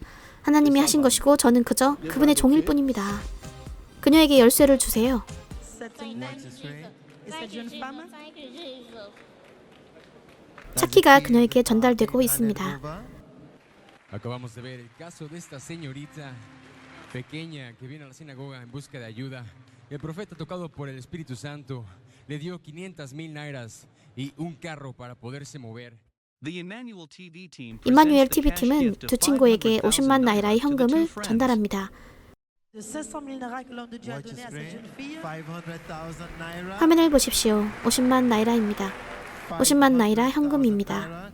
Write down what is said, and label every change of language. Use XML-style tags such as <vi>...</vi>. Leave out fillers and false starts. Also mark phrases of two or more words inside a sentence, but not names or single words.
<ko>하나님이 하신 것이고 저는 그저 그분의 종일 뿐입니다. 그녀에게 열쇠를 주세요. 차키가 그녀에게 전달되고 있습니다.</ko> <es>pequeña que viene a la sinagoga en busca de ayuda. El profeta, tocado por el Espíritu Santo, le dio 500,000 nairas y un carro para poderse mover.</es> <ko>임마누엘 TV팀은 두 친구에게 50만 나이라의 현금을 전달합니다. 화면을 보십시오. 50만 나이라입니다. 50만 나이라 현금입니다.</ko>